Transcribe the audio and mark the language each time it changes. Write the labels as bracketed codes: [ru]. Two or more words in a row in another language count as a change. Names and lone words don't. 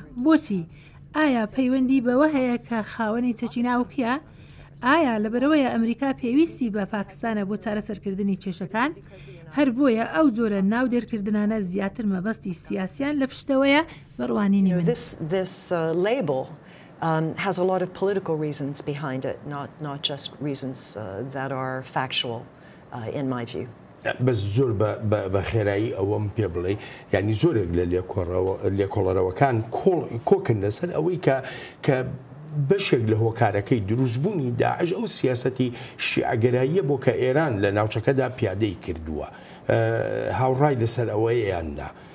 [ckb] بۆچی؟ ئایا پەیوەندی بەوە هەیە کە خاوەنی چەکی ناوکیە؟ ئایا لەبەرەوەیە ئەمریکا پێویستی بە پاکستانە بۆ چارەسەرکردنی کێشەکان؟ هەر بۆیە ئەو جۆرە ناو دێرکردنانە زیاتر مەبەستی سیاسیان لە پشتەوەیە بڕوانینی من. [en] Has a lot of political reasons behind it, not just reasons that are factual, in my view. [ckb] بەس زۆر بە خێرایی ئەوەم پێ بڵێ یعنی زۆرێک لە لێکۆڵەرەوەکان کۆکن لەسەر ئەوەی کە بەشێک لە هۆکارەکەی دروستبوونی داعش ئەو سیاسەتی شیعەگەراییە بۆ کە ئێران لە ناوچەکەدا پیادەی کردووە هاوڕای لەسەر ئەوەیەیاننا.